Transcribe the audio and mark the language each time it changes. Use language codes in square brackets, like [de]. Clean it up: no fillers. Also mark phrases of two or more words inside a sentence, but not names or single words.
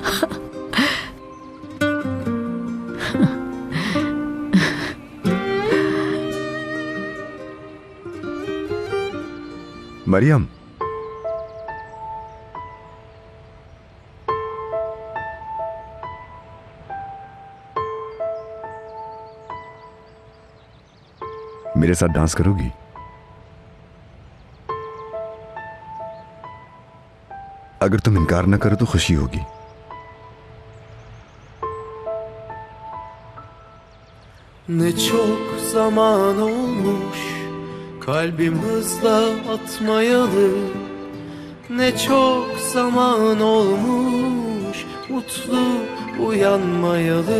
[hi] मरियम, मेरे साथ डांस करोगी? अगर तुम इनकार न करो तो खुशी होगी। [tr] Ne çok zaman olmuş kalbim hızla atmayalı. Ne çok zaman olmuş mutlu uyanmayalı.